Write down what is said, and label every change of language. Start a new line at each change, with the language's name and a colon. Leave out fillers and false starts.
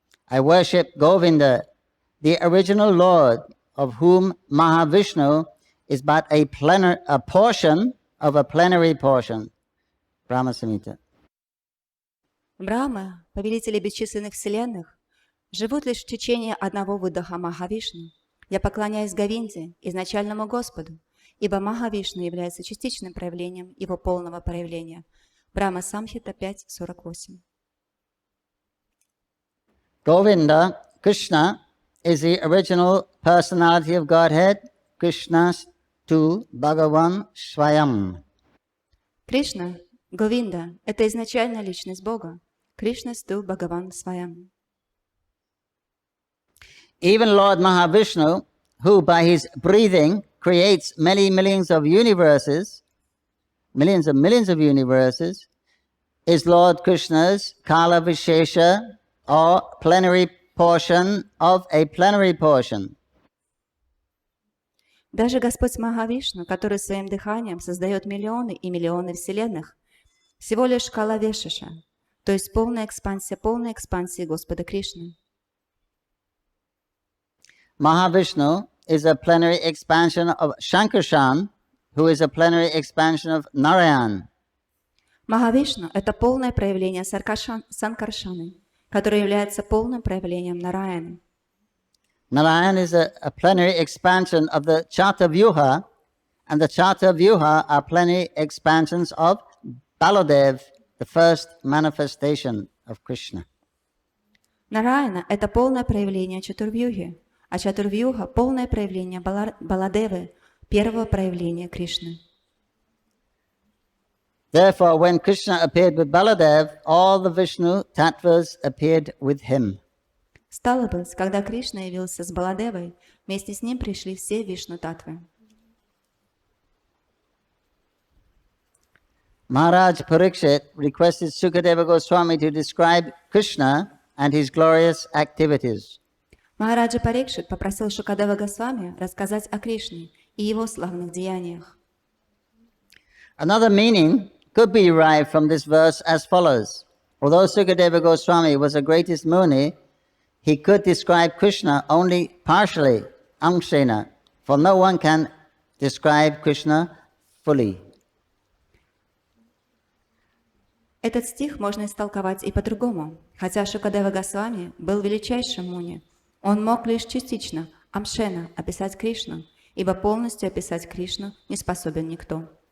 English: I worship Govinda, the original Lord, of whom Mahavishnu is but a portion of a plenary portion. Brahma Samhita.
Russian: Брахмы, повелители бесчисленных вселенных, живут лишь в течение одного выдоха Махавишну. Я поклоняюсь Говинде, изначальному Господу, ибо Махавишну является частичным проявлением Его полного проявления. Брахма Самхита 5.48.
English: Govinda, Krishna, is the original personality of Godhead,
Sanskrit: Krishna tu Bhagavan Swayam.
Russian: Кришна, Говинда – это изначальная личность Бога.
Sanskrit: Кришна сту Бхагаван Сваям.
English: Even Lord Mahavishnu, who by his breathing creates many millions of universes, millions of universes, is Lord Krishna's Kala Vishesha, or plenary portion of a plenary portion.
Russian: Даже Господь Махавишну, который своим дыханием создает миллионы и миллионы вселенных, всего лишь Кала Вешиша, то есть полная экспансия Господа Кришны.
English: Mahavishnu is a plenary expansion of Shankarshan, who is a plenary expansion of Narayan.
Russian: Махавишну – это полное проявление Санкаршаны, который является полным проявлением Нараяны.
English: Narayan is a plenary expansion of the Chatavyuha, and the Chatavyuha are plenary expansions of Baladev, the first manifestation of Krishna.
Russian: Нараяна – это полное проявление Чатурвьюхи, а Чатурвьюха – полное проявление Баладевы, первого проявления Кришны.
English: Therefore, when Krishna appeared with Baladev, all the Vishnu tattvas appeared with him.
Russian: Стало быть, когда Кришна явился с Баладевой, вместе с ним пришли все Вишну-татвы.
English: Maharaj Parikshit requested Sukadeva Goswami to describe Krishna and his glorious activities.
Russian: Махараджа Парикшит попросил Шукадева Госвами рассказать о Кришне и его славных деяниях.
English: Another meaning could be derived from this verse as follows. Although Sukadeva Goswami was the greatest Muni, he could describe Krishna only partially, amshena, for no one can describe Krishna fully.
Russian: Этот стих можно истолковать и по-другому. Хотя Шукадева Госвами был величайшим муни, он мог лишь частично, амшена, описать Кришну, ибо полностью описать Кришну не способен никто.